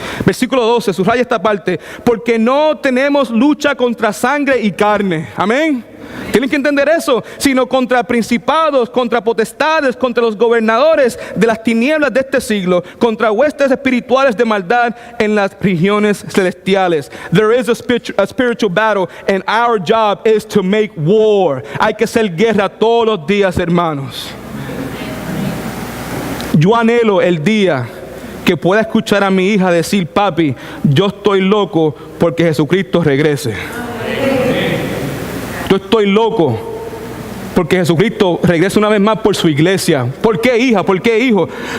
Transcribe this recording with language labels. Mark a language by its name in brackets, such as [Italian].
[Spanish] Versículo 12, subraya esta parte. Porque no tenemos lucha contra sangre y carne. Amén. Tienen que entender eso, sino contra principados, contra potestades, contra los gobernadores de las tinieblas de este siglo, contra huestes espirituales de maldad en las regiones celestiales. [English] There is a spiritual battle and our job is to make war. [Spanish] Hay que hacer guerra todos los días, hermanos. Yo anhelo el día que pueda escuchar a mi hija decir: papi, yo estoy loco porque Jesucristo regrese. Yo estoy loco porque Jesucristo regresa una vez más por su iglesia. ¿Por qué, hija? ¿Por qué, hijo?